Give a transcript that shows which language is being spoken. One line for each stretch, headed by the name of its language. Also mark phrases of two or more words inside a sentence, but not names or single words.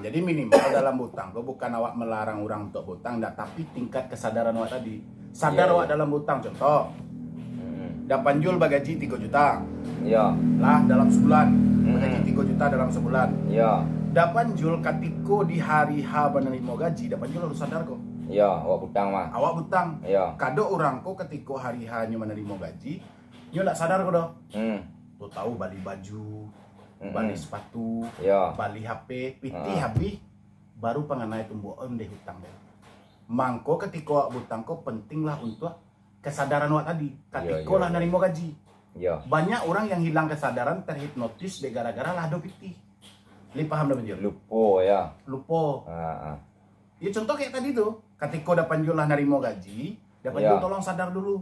Minangkabau: Jadi minimal dalam hutang kok bukan awak melarang orang untuk hutang, tapi tingkat kesadaran awak tadi. Sadar awak dalam hutang. Contoh, da Panjul bagaji 3 juta. Iya. Lah dalam sebulan. Bagaji 3 juta dalam sebulan. Iya. Da Panjul katiko di hari H menerima gaji, da Panjul harus sadar kok. Iya, awak hutang mah. Awak hutang. Iya. Kado orang kok ketiko hari H-nya menerima gaji, nyo ndak sadar kok do. Tuh tahu bali baju, bali sepatu, bali HP, piti habis baru pengenai tumbuh deh hutang deh. Mangko ketiko awak hutang kok penting lah untuk kesadaran awak tadi. Ketiko lah nerima gaji. Iya. Banyak orang yang hilang kesadaran terhipnotis deh gara-gara lah do piti. Li paham dah penjual? Lupo ya. Lupo. Ya contoh kayak tadi tuh, ketika da Panjul lah nerimo gaji, da Panjul tolong sadar dulu.